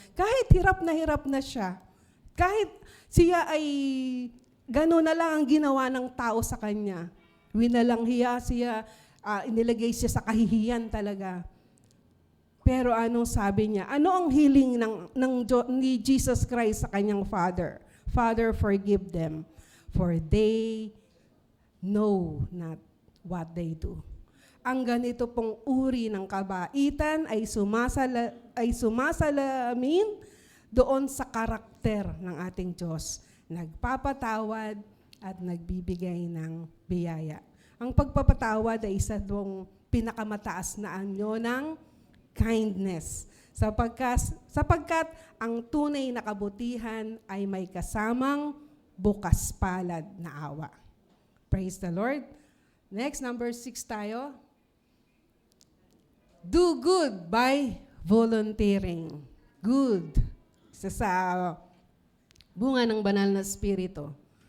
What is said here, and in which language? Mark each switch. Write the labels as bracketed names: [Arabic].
[Filipino] Kahit hirap na siya, kahit siya ay gano'n na lang ang ginawa ng tao sa kanya. Winalanghiya siya, inilagay siya sa kahihiyan talaga. Pero anong sabi niya? Ano ang healing ni Jesus Christ sa kanyang Father? [English] Father, forgive them, for they know not what they do. [Filipino] Ang ganito pong uri ng kabaitan ay sumasalamin doon sa karakter ng ating Diyos. Nagpapatawad at nagbibigay ng biyaya. Ang pagpapatawad ay isa doong pinakamataas na anyo ng kindness. Sapagkat ang tunay na kabutihan ay may kasamang bukas palad na awa. [English] Praise the Lord. Next, number 6 [Filipino] tayo. [English] Do good by volunteering. Good. [Filipino] Isa sa bunga ng banal na spirito.